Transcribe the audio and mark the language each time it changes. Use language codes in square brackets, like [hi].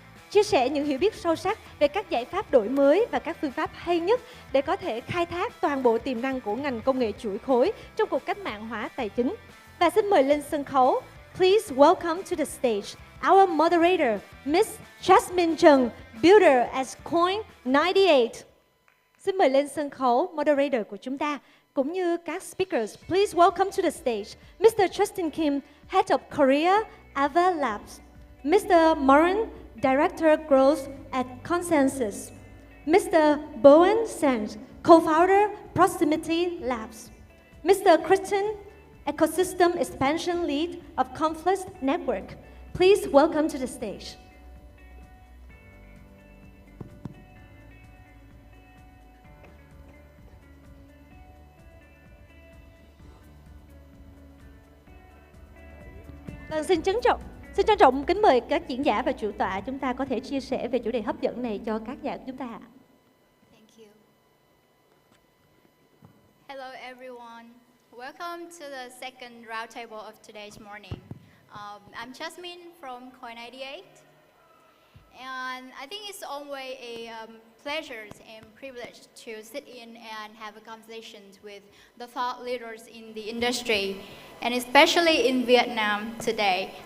[vi] Chia sẻ những hiểu biết sâu sắc về các giải pháp đổi mới và các phương pháp hay nhất để có thể khai thác toàn bộ tiềm năng của ngành công nghệ chuỗi khối trong cuộc cách mạng hóa tài chính. Và xin mời lên sân khấu, [en] please welcome to the stage our moderator, Miss Jasmine Trần, builder at Coin98. [vi] Xin mời lên sân khấu moderator của chúng ta, cũng như các speakers. [en] Please welcome to the stage Mr. Justin Kim, Head of Korea, Ava Labs, Mr. Moran, Director Growth at Consensus, Mr. Bowen Sands, Co-founder Proximity Labs, Mr. Christian Ecosystem Expansion Lead of Confluence Network. Please welcome to the stage. [vi] Xin trân trọng kính mời các diễn giả và chủ tọa chúng ta có thể chia sẻ về chủ đề hấp dẫn này cho các nhà chúng ta. [en] Thank you. Hello everyone. Welcome to the second roundtable of today's morning. I'm Jasmine from Coin98. And I think it's always a pleasure and privilege to sit in and have a conversation with the thought leaders in the industry, and especially in Vietnam today.